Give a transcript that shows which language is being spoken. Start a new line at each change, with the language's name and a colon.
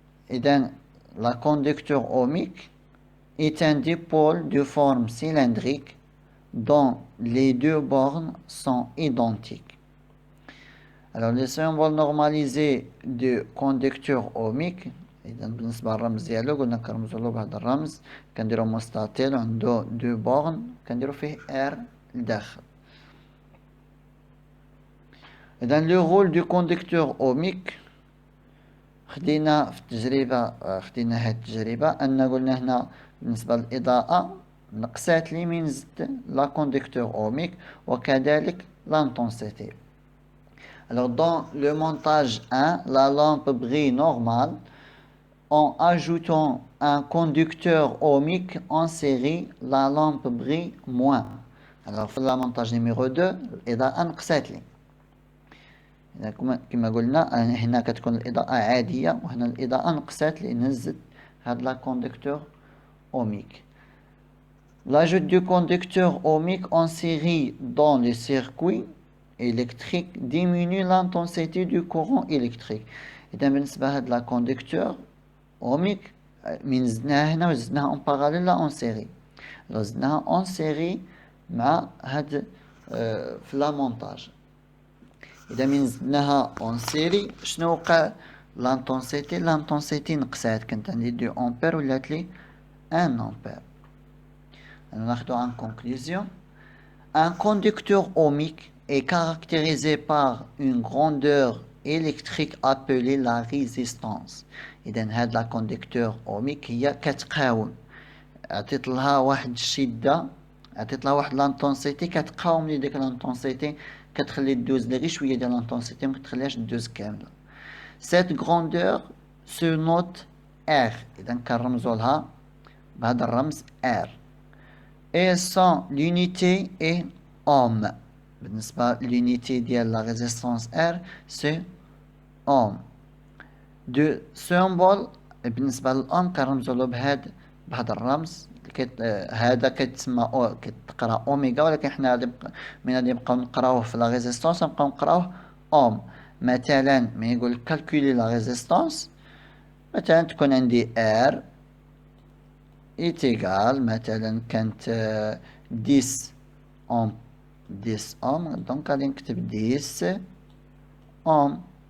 French: إذن la conducteur ohmique est un dipôle de forme cylindrique dont les deux bornes sont identiques. Alors le symbole normalisé de conducteur ohmique،
Arabic: إذا بالنسبة للرمز ديالو قلنا كنرمزولو بهذا الرمز، كنديرو مستطيل عنده دو بورن كنديرو فيه ار لداخل. إذا لو رول دو كوندكتور اوميك خدينا في التجربة، خدينا هاد التجربة أن قلنا هنا بالنسبة للإضاءة نقصات لي من زدت لا كوندكتور اوميك وكذلك لانتونسيتي.
French: Alors dans le montage 1, la lampe brille normale. En ajoutant un conducteur ohmique en série, la lampe brille moins.
Arabic: Alors في
French: le montage numéro 2
Arabic: الإضاءة نقصات لي. كما قلنا هنا كتكون الإضاءة عادية وهنا الإضاءة نقصات لأن زدت هاد لا كوندكتور اوميك.
French: L'ajout du conducteur ohmique en série dans le circuit électrique diminue l'intensité du courant électrique.
Arabic: إذا بالنسبة هاد لا كوندكتور اوميك من زدناها هنا وزدناها اون باراليل لا اون سيري. لو زدناها اون سيري مع هاد في لا مونتاج. اذا من زدناها اون سيري شنو وقع؟ لانتونسيتي نقصات، كانت عندي 2 امبير ولات لي 1 امبير. انا ناخدو
French: en conclusion. Un conducteur ohmique est caractérisé par une grandeur électrique appelée la résistance.
Arabic: إذا هاد لا كوندكتور أوميك هي كتقاوم، عطيت لها واحد الشدة، عطيت لها واحد لانتونسيتي كتقاوم لي ديك لانتونسيتي، كتخلي دوز غير شوية ديال لانتونسيتي مكتخليهاش دوز كاملة.
French: Cette grandeur se note R.
Arabic: إذا كنرمزو لها بهذا الرمز R.
French: Et son l'unité est ohm. بالنسبة l'unité ديال la résistance R c'est ohm. De symbole
Arabic: بالنسبة للأوم كنرمزو له بهذا الرمز. هذا كتسمى كتقرا اوميغا، ولكن حنا من غادي نبقاو نقراوه في لا ريزيستونس نبقاو نقراوه اوم. مثلا من يقول كالكولي لا ريزيستونس، مثلا تكون عندي ار إيتيغال مثلا كانت 10 اوم، 10 اوم، دونك غادي نكتب 10 اوم،